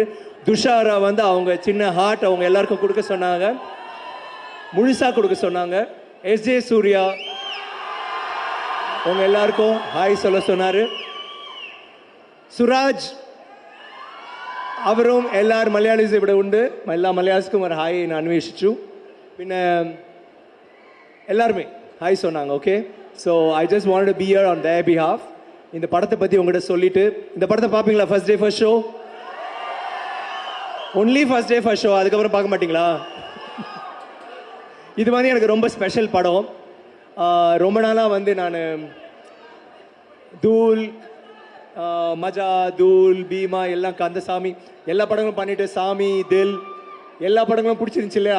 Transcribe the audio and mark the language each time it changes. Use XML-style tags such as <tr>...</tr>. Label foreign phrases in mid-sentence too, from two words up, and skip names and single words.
<ta>துஷாரா வந்து அவங்க சின்ன ஹார்ட் அவங்க எல்லாருக்கும் கொடுக்க சொன்னாங்க, முழுசாக கொடுக்க சொன்னாங்க. எஸ்ஜே சூர்யா அவங்க எல்லாருக்கும் ஹாய் சொல்ல சொன்னார். சுராஜ் அவரும் எல்லாரும்</ta> <ml>മലയാളീസ് ഇവിടെ ഉണ്ട്. എല്ലാ മലയാളികൾക്കും ഒരു ഹായ് ഞാൻ അന്വേഷിച്ചു.</ml> <ta>പിന്നെ எல்லாருமே ஹாய் சொன்னாங்க.</ta> <en>Okay, so I just wanted to be here on their behalf.</en> <ta>இந்த படத்தை பற்றி உங்கள்கிட்ட சொல்லிட்டு, இந்த படத்தை பார்ப்பீங்களா?</ta> <en>first day first show, only first day first show,</en> <ta>அதுக்கப்புறம் பார்க்க மாட்டீங்களா? இது வந்து எனக்கு ரொம்ப ஸ்பெஷல் படம். ரொம்ப நாளாக வந்து நான் தூள், மஜா, தூள், பீமா, எல்லாம் கந்தசாமி எல்லா படங்களும் பண்ணிட்டு, சாமி, தில் எல்லா படங்களும் பிடிச்சிருந்துச்சு இல்லையா?</ta>